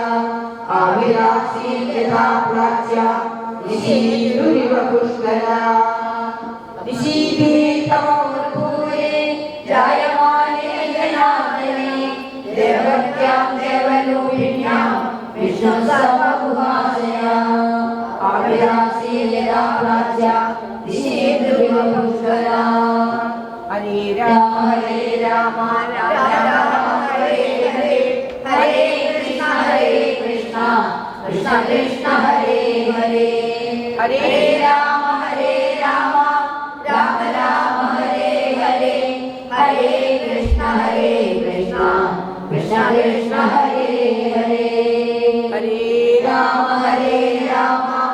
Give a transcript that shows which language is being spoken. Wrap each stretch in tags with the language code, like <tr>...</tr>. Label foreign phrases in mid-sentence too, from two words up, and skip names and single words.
<sa>ആവിരാസി യഥാ പ്രാച്യ നിശീന്ദ്രിവ പുഷ്കര നിശീധേ തമുൽപൂരേ ജായമാനേ ജനാർദ്ദനേ ദേവക്യാം ദേവരൂപിണ്യാം വിഷ്ണു സർവഗുഹാശയ ആവിരാസി യഥാ പ്രാച്യ നിശീന്ദ്രിവ പുഷ്കര. ഹരേ രാമ ഹരേ രാമ രാമ രാമ ഹരേ ഹരേ ഹരേ കൃഷ്ണ കൃഷ്ണ കൃഷ്ണ ഹരേ ഹരേ ഹരേ രാമ രാമ രാമ ഹരേ ഹരേ ഹരേ കൃഷ്ണ കൃഷ്ണ കൃഷ്ണ ഹരേ ഹരേ ഹരേ രാമ രാമ</sa>